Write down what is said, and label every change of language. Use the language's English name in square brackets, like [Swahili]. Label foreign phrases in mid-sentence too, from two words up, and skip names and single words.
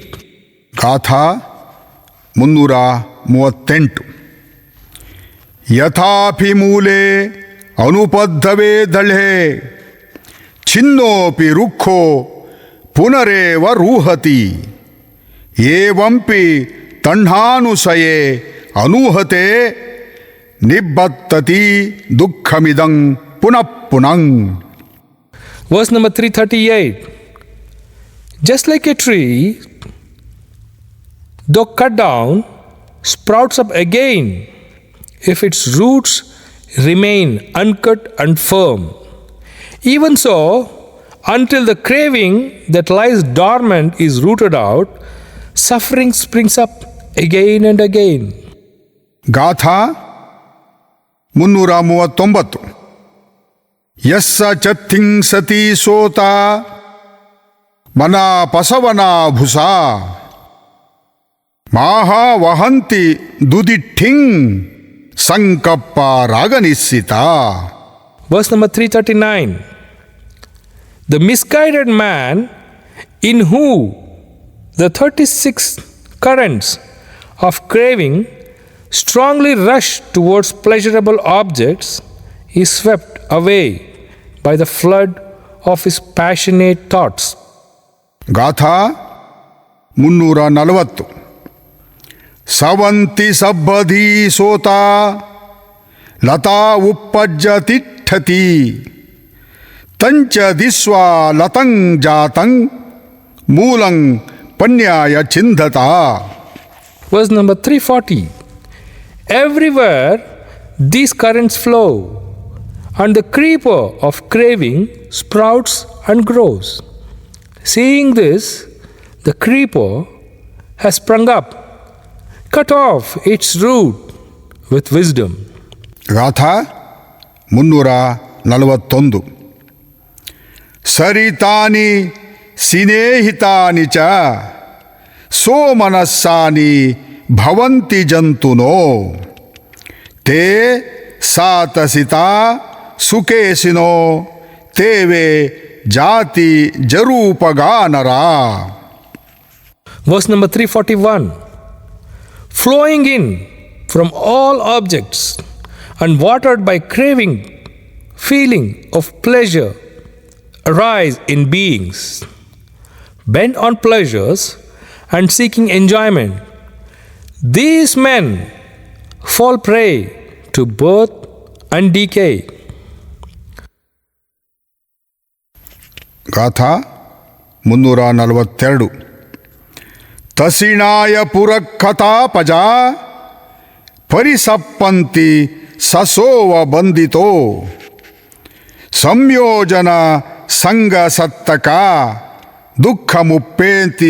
[Pali] ಗಾಥಾ 338 ಯಥಾಭಿಮೂಲೆ ಅನುಪದ್ಧವೇ ದಳ್ಹೆ ಛಿನ್ನೋಪಿ ರುಕ್ಷೋ ಪುನರೇವ ರೂಹತಿ ಏವಂಪಿ ತಣ್ಹಾನುಸಯೇ ಅನೂಹತೆ ನಿಬ್ಬತ್ತತಿ ದುಃಖಮಿದಂ ಪುನಃ ಪುನಃ. [English] Verse number 338. Just like a tree, though cut down, sprouts up again if its roots remain uncut and firm. Even so, until the craving that lies dormant is rooted out, suffering springs up again and again. [Pali] ಗಾಥಾ 339 ಯಸ್ಸ ಚತ್ತಿಂಸತಿ ಸೋತ ಮನಾ ಪಸವನಾ ಭುಸಾ ಮಾಹಾ ವಹಂತಿ ದುದಿಠಿಂಗ್ ಸಂಕಪ್ಪ ರಾಗನಿಸ್ಸಿತ. [English] Verse number 339. The misguided man in whom the 36 currents of craving strongly rush towards pleasurable objects is swept away by the flood of his passionate thoughts. [Pali] ಗಾಥಾ 340 ಸವಂತಿ ಸಬ್ಬಧೀ ಸೋತ ಲತಾ ಉಪ್ಪಜ್ಜ ತಿಷ್ಠತಿ ತಂಚ ದಿಸ್ವಾ ಲತಂ ಜಾತಂ ಮೂಲಂ ಪನ್ಯಾಯ ಚಿಂಧತ. [English] Verse number 340. Everywhere these currents flow, and the creeper of craving sprouts and grows. Seeing this, the creeper has sprung up, cut off its root with wisdom. [Pali] ಗಾಥಾ 341 ಸರಿತಾನಿ ಸಿನೇಹಿತಾನಿ ಚ ಸೋಮನಸ್ಸಾನಿ ಭವಂತಿ ಜಂತುನೋ ತೇ ಸಾತಸಿತಾ ಸುಖೇಸಿನೋ ತೇವೆ ಜಾತಿ ಜರೂಪಗಾನರ. [English] Verse number 341. Flowing in from all objects and watered by craving, feeling of pleasure arise in beings, bent on pleasures and seeking enjoyment. These men fall prey to birth and decay. [Pali] ಗಾಥಾ 342 ತಸಿಣಾಯ ಪುರಕ್ಕಥಾಪಜ ಪರಿಸಪ್ಪಂತಿ ಸಸೋವ ಬಂದಿತೋ ಸಂಯೋಜನ ಸಂಗ ಸತ್ತಕ ದುಃಖ ಮುಪ್ಪೇಂತಿ.